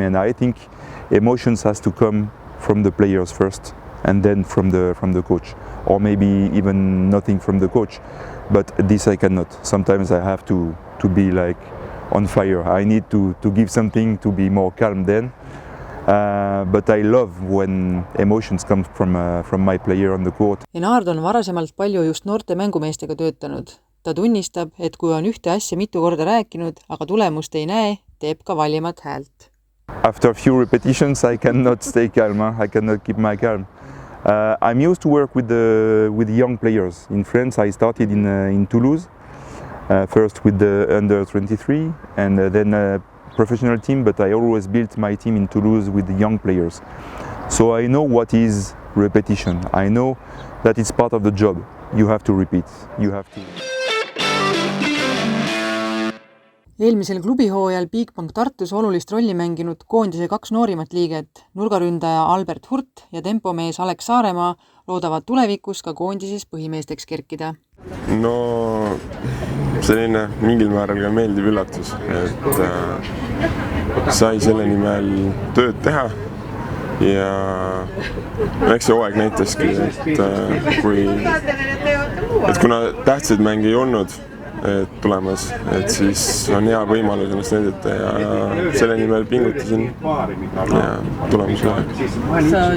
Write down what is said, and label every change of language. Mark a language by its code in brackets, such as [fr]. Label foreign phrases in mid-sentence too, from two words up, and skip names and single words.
[en] And I think emotions has to come from the players first, and then from the coach, or maybe even nothing from the coach. But this I cannot. Sometimes I have to be like on fire. I need to give something to be more calm then. But I love when emotions come from my player on the court. [et] Enard on varasemalt palju just noorte mängumeestega töötanud. Ta tunnistab, et kui on ühte asja mitu korda rääkinud, aga tulemust ei näe, teeb ka vallimat häält. [en] After a few repetitions I cannot stay calm. I cannot keep my calm. I'm used to work with the young players. In France I started in Toulouse, first with the under 23 and then professional team, but I always built my team in Toulouse with the young players. So I know what is repetition. I know that it's part of the job. you have to repeat, you have to. [et] Eelmisel klubihooajal Bigbank Tartus olulist rolli mänginud koondise 2 noorimat liiget, nurgaründaja Albert Hurt ja tempomees Alex Saaremaa loodavad tulevikus ka koondises põhimeesteks kerkida. No selline mingil määral ka meeldiv üllatus, et sai selle nimel tööd teha ja eks see hooaeg näitaski, et kuna tähtsaid mänge ei olnud tulemas, et siis on hea võimalus ennast näidata ja selle nimel pingutasin ja tulemus läheb.